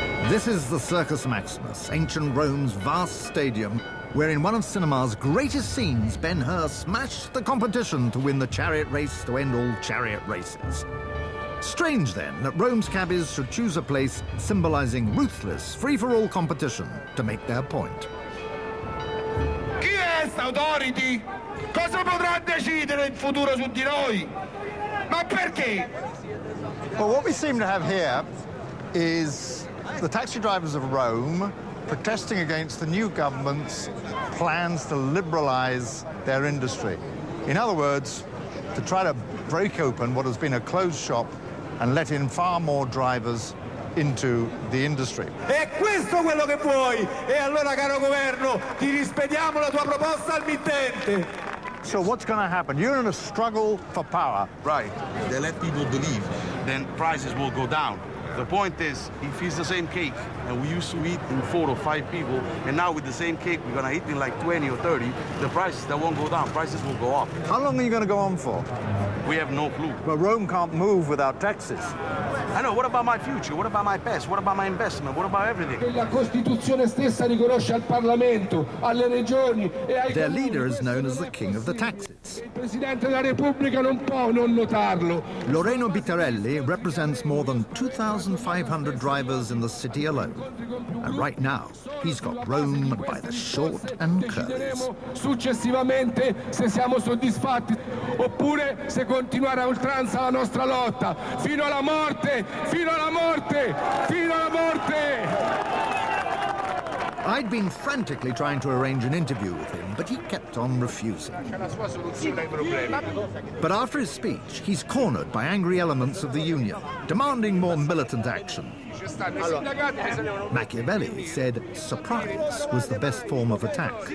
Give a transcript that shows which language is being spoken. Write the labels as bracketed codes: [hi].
[en] This is the Circus Maximus, ancient Rome's vast stadium, where in one of cinema's greatest scenes, Ben-Hur smashed the competition to win the chariot race to end all chariot races. Strange, then, that Rome's cabbies should choose a place symbolizing ruthless, free-for-all competition to make their point. [it] Chi è sta authority? Cosa potrà decidere in futuro su di noi? Ma perché? [en] Well, what we seem to have here is the taxi drivers of Rome protesting against the new government's plans to liberalize their industry. In other words, to try to break open what has been a closed shop and let in far more drivers into the industry. [it] È questo quello che vuoi? E allora, caro governo, ti rispediamo la tua proposta al mittente. [en] So what's going to happen? You're in a struggle for power. Right. They let people believe, then prices will go down. The point is, if it's the same cake, and we used to eat in 4 or 5 people, and now with the same cake, we're gonna eat in like 20 or 30, the prices, that won't go down, prices will go up. How long are you going to go on for? We have no clue. Well, Rome can't move without taxes. I know, what about my future? What about my past? What about my investment? What about everything? [it] La Costituzione stessa riconosce al Parlamento, alle regioni e ai [en] Their [it] comuni. [en] leader is known as the king of the taxes. [it] Il Presidente della Repubblica non può non notarlo. [en] Loreno Bittarelli represents more than 2,500 drivers in the city alone. And right now, he's got Rome by the short and curlies. [it] Successivamente se siamo soddisfatti oppure se continuare a oltranza la nostra lotta fino alla morte, fino alla morte, fino alla morte. [en] I'd been frantically trying to arrange an interview with him, but he kept on refusing. But after his speech, he's cornered by angry elements of the union, demanding more militant action. Machiavelli said surprise was the best form of attack.